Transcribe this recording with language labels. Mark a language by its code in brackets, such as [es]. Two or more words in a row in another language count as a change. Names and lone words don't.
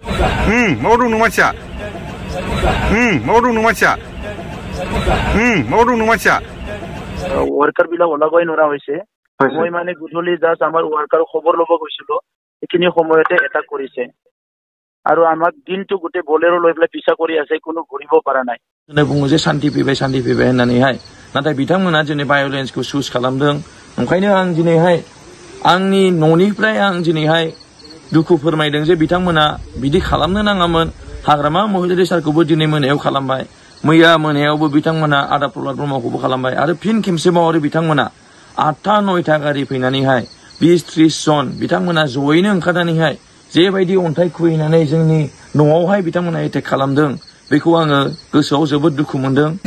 [as] ৱৰ্কাৰ বিলাক ওলাবই নোৱাৰা হৈছে। মই মানে গধূলি জাষ্ট আমাৰ ৱৰ্কাৰ খবৰ ল'ব গৈছিলো, এইখিনি সময়তে এটাক কৰিছে আৰু আমাক দিনটো গোটেই বলেৰো লৈ পেলাই পিছা কৰি আছে, কোনো ঘূৰিব পৰা নাই। [brx] बुङो जे शान्ति फैबाय होननानैहाय, नाथाय बिथांमोना दिनै भायलेन्सखौ चुज खालामदों। ओंखायनो आं दिनैहाय आंनि न'निफ्राय आं दिनैहाय दुखु फोरमायदों जे बिथांमोना बिदि खालामनो नाङामोन। हाग्रामा महिलारि सारखौबो दिनै मोनायाव खालामबाय, मैया मोनायावबो बिथांमोना आदा प्रहलाद ब्रह्मखौबो खालामबाय आरो फिन खेबसेबाव आरो बिथांमोना 8टा 9टा गारि फैनानैहाय 20-30 जन बिथांमोना जयैनो ओंखारनानैहाय जेबायदि अन्थाइ खुबैनानै जोंनि न'आवहाय बिथांमोना एटेक खालामदों, बेखौ आङो गोसोआव जोबोद दुखु मोनदों।